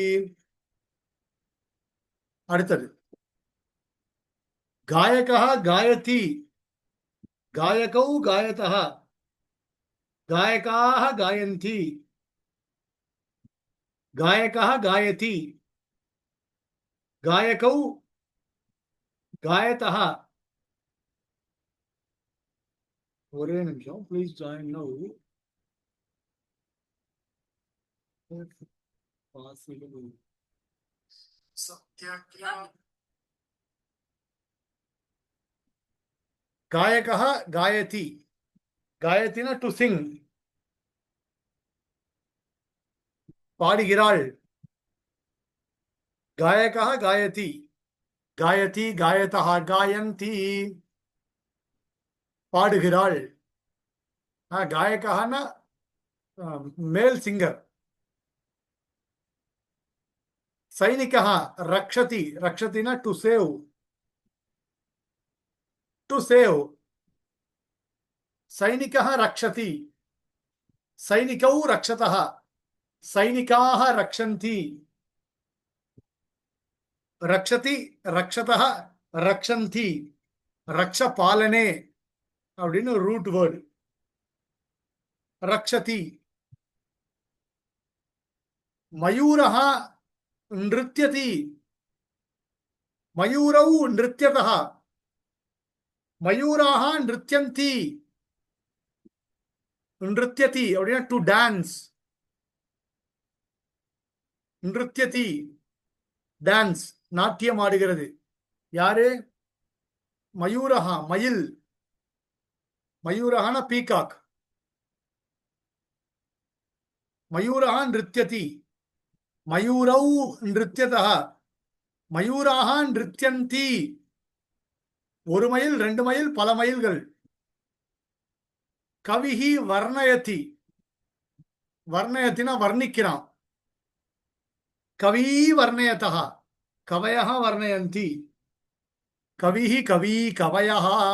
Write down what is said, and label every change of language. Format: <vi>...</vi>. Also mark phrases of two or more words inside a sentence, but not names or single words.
<sa>அடுத்தது गायकः गायति, गायकौ गायतः, गायकाः गायन्ति, गायकः गायति, गायकौ गायतः.</sa> <en>ஒரே நிமிஷம், Please join now.</en> <sa>பாசிபிள் गायकः गायति, गायति ना</sa> <en>to sing,</en> <sa>பாடுகிறாள். गायकः गायति, गायति गायतः, गायन्ति பாடுகிறாள்.</sa> <en>गायकः ना male singer.</en> <sa>सैनिकः रक्षति, रक्षति</sa> <en>ना to save, to save.</en> <sa>सैनिकः रक्षति, सैनिकौ रक्षतः, सैनिकाः रक्षन्ति. रक्षति, रक्षतः, रक्षन्ति. रक्ष पालने அப்படின்னு</sa> <en>root word.</en> <sa>रक्षति. मयूरः नृत्यति, मयूरौ नृत्यतः, मयूराः नृत्यन्ति.</sa> <en>नृत्यति அப்படின்னா to dance.</en> <ta>नृत्यति டான்ஸ், நாட்டியம் ஆடுகிறது. யாரு? மயூரஹா மயில்.</ta> <sa>மயூரஹான பீகாக். மயூரஹா नृत्यति, मयूरौ नृत्यतः, मयूराः नृत्यन्ति.</sa> <ta>ஒரு மைல், 2 மைல், பல மைல்கள்.</ta> <sa>कविः वर्णयति.</sa> <ta>வர்ணயத்தினா வர்ணிக்கிறான்.</ta> <sa>कवी वर्णयतः. कवयः वर्णयन्ति। कविः कवी कवयः.</sa>